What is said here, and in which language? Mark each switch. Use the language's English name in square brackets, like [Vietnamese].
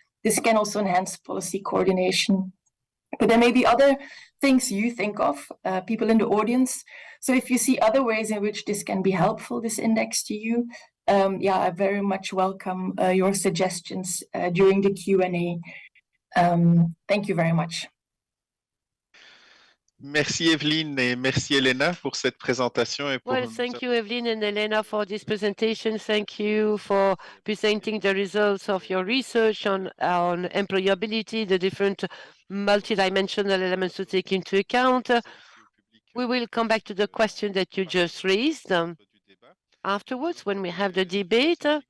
[English] This can also enhance policy coordination. But there may be other things you think of, people in the audience. So if you see other ways in which this can be helpful, this index to you, yeah, I very much welcome your suggestions during the Q&A. Thank you very much. [French] Merci Evelien et merci Elena pour cette présentation et pour [English] Well, thank you, Evelien and Elena, for this presentation. Thank you for presenting the results of your research on employability, the different multidimensional elements to take into account. We will come back to the question that you just raised afterwards when we have the debate.